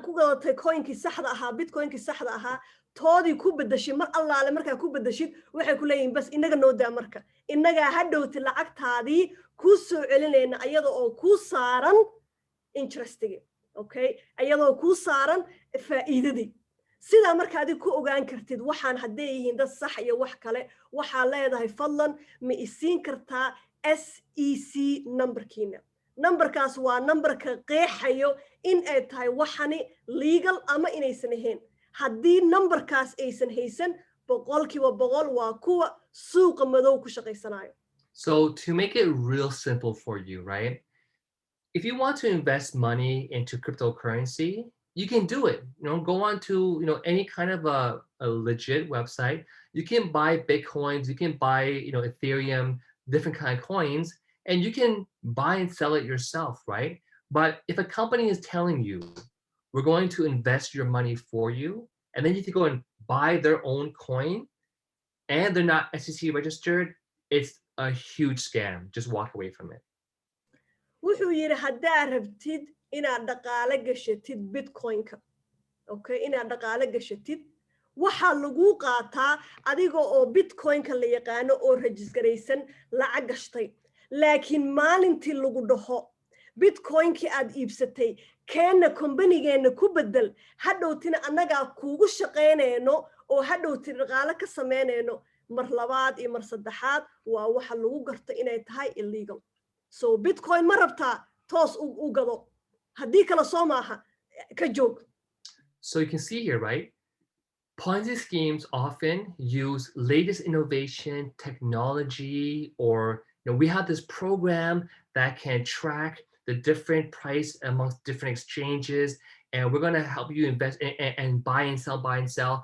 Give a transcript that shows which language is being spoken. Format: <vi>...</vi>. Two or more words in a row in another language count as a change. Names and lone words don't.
<so>ku gadatay coin-kii saxda ahaa bitcoin-kii saxda ahaa toodii ku bedashay mar allaale markaa ku bedashid waxay ku leeyihiin bas inaga noo daa marka inagaa hadhowti lacagtaadii ku soo celinayna ayada oo ku saaran interest-igi okay ayadoo ku saaran faa'iidadii sidaa marka adig ku ogaan kartid waxaan hadday yihiin dad sax iyo wax kale waxaa leedahay fadlan ma isiin kartaa SEC numberkiina numberkaas waa numberka qeexayo in ay tahay waxani legal ama inaysan ahayn haddii numberkaas aysan haysan 100% waa kuwa suuqa madow ku shaqaysanayo.</so> <en>So to make it real simple for you, right? If you want to invest money into cryptocurrency, you can do it. Go on to any kind of a legit website. You can buy Bitcoins, you can buy Ethereum, different kind of coins, and you can buy and sell it yourself, right? But if a company is telling you, we're going to invest your money for you, and then you can go and buy their own coin, and they're not SEC registered, it's a huge scam. Just walk away from it.</en> <so>wuxuu yiri haddaa rabtid inaad dhaqaale gashatid bitcoin-ka okay inaad dhaqaale gashatid waxaa lagu qaataa adiga oo bitcoin-ka la yaqaano oo registeraysan lacag gashtay laakiin maalintii lagu dhaho bitcoin-ki aad iibsatay keena company-geena ku bedel hadhowtina annagaa kuugu shaqaynayno oo hadhowti dhaqaale ka samaynayno mar labaad iyo mar saddexaad waa waxa lagu garto inay tahay illegal. So Bitcoin ma rabtaa toos u gado haddii kala soo maaha ka joog.</so> <en>So you can see here, right? Ponzi schemes often use latest innovation, technology, or we have this program that can track the different price amongst different exchanges, and we're going to help you invest and buy and sell.</en>